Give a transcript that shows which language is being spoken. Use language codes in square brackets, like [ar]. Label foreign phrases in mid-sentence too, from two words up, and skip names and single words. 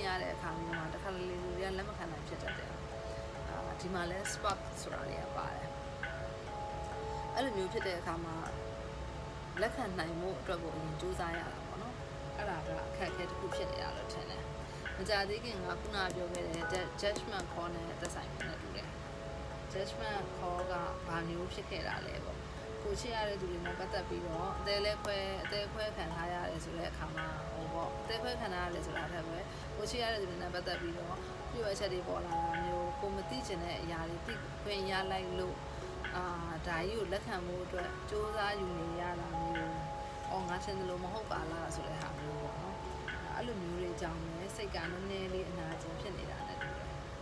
[my] ရတဲ့အခါမျိုးမှာတစ်ခါလေလူတွေကလက်မခံနိုင်ဖြစ်တတ်တယ်ဒီမှာလဲ spark ဆိုတာတွေကပါတယ်အဲ့လိုမျိုးဖြစ်တဲ့အခါမှာလက်ခံနိုင်မှုအတွက်ကိုအရင်စူးစမ်းရတာပေါ့နော်အဲ့ဒါကအခ က်အခဲတစ်ခုဖြစ်နေတာလို့ထင်တယ်မကြသေးခင်ကခုနပြောခဲ့တဲ့ [en] judgment call [my] နဲ့သက်ဆိုင်နေတူတယ် [en] judgment call [my] ကဘာမျိုးဖြစ်ခဲ့တာလဲပေါ့ကိုချစ်ရတဲ့သူတွေနဲ့ပတ်သက် ပြီးတော့အသေးခွဲခံထားရတယ်ဆိုတဲ့အခါမှာဟိုပေါ့အသေးခွဲခံထားရတယ်ဆိုတာထက်ပဲကိုချစ်ရတဲ့သူတွေနဲ့ပတ်သက်ပြီးတော့ပြည့်ဝချက်တွေပေါ်လာတာမျိုးကိုမသိချင်တဲ့အရာတွေသိခွင့်ရလိုက်လို့ဒါကြီးကိုလက်ခံမှုအတွက်စူးစမ်းယူနေရတာမျိုးငါချင်းတယ်လို့မဟုတ်ပါလားဆိုတဲ့ဟာမျိုးပေါ့နော်အဲ့လိုမျိုးတွေကြောင့်လည်းစိတ်ကနည်းနည်းလေးအနာကျင်ဖြစ်နေတာနဲ့တူတယ်